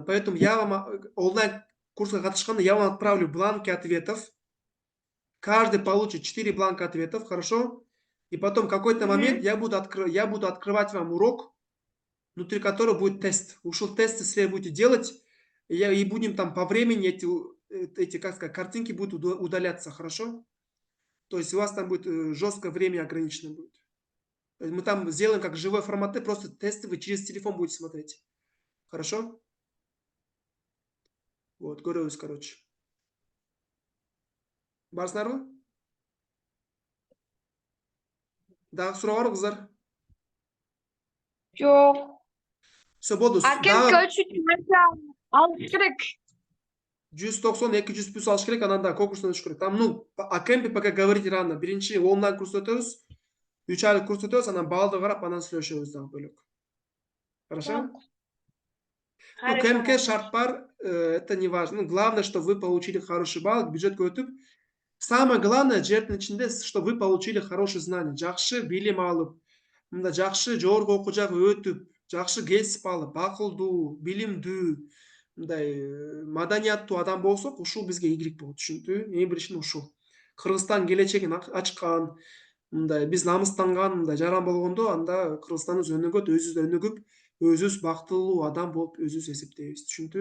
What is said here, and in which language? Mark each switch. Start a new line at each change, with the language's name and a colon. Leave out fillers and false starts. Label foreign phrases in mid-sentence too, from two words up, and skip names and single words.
Russian: Поэтому я вам онлайн
Kyrgyz: курска катышканда
Russian: я вам отправлю бланки ответов. Каждый получит 4 бланка ответов, хорошо? И потом в какой-то момент я буду открывать вам урок, внутри которого будет тест. Ушел тест, если вы будете делать, и будем там по времени эти, как сказать, картинки будут удаляться, хорошо? То есть у вас там будет жесткое время ограничено будет. Мы там сделаем как живой формат, просто тесты вы через телефон будете смотреть. Хорошо? Вот,
Kyrgyz: көрөбүз, короче. Барсыңарбы? Дагы суроо барбы, кыздар? Жок. Все, болду. Кемпке өтүш үчүн алыш керек. 190-200 плюс алыш керек, анан да конкурстан өтүш керек.
Russian: Там, о кемпе пока говорить рано.
Kyrgyz: Биринчи онлайн курс өтөбүз. 3 айлык курс өтөбүз, анан балды карап, анан сүйлөшөбүз дагы бөлөк. Хорошо? Кемпке шарт бар,
Russian: это не важно. Главное, что вы получили хороший балл,
Kyrgyz: бюджетке өтүп.
Russian: Самое главное,
Kyrgyz: жердин ичинде,
Russian: что вы получили хорошие знания.
Kyrgyz: Жакшы билим алып, мында жакшы жогорку окуу жагы өтүп, жакшы кесип алып, акылдуу, билимдүү, мындай маданияттуу адам болсок, ушул бизге ийгилик болот, түшүндү? Эң биринчиден ушул. Кыргызстан келечегин ачкан, мындай биз намыстанган, мындай жаран болгондо, анда Кыргызстаныбыз өнүгөт, өзүбүз өнүгүп, өзүбүз бактылуу адам болуп өзүбүз эсептейбиз, түшүндү?